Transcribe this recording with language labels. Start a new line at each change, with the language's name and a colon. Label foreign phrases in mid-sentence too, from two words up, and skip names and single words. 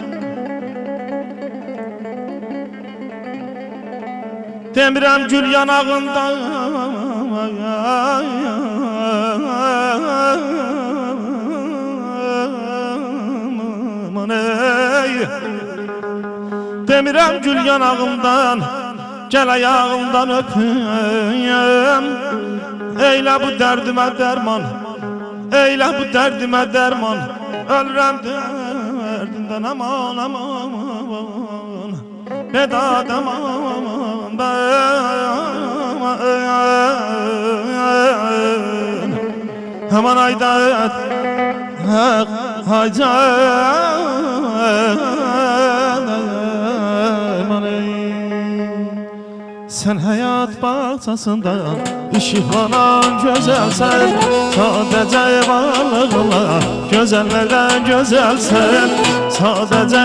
Azerbaijani: Demirəm gül yanağından Demirəm gül yanağımdan Gəl ayağımdan öpüm Eylə bu dərdimə dərman Eylə bu dərdimə dərman Ölürəm dərdindən aman aman Bedad aman
Turkish: Aman aydat Sen hayat bahçesinde ışıklanan güzelsen Sadece varlığınla güzellerden güzelsen Sadece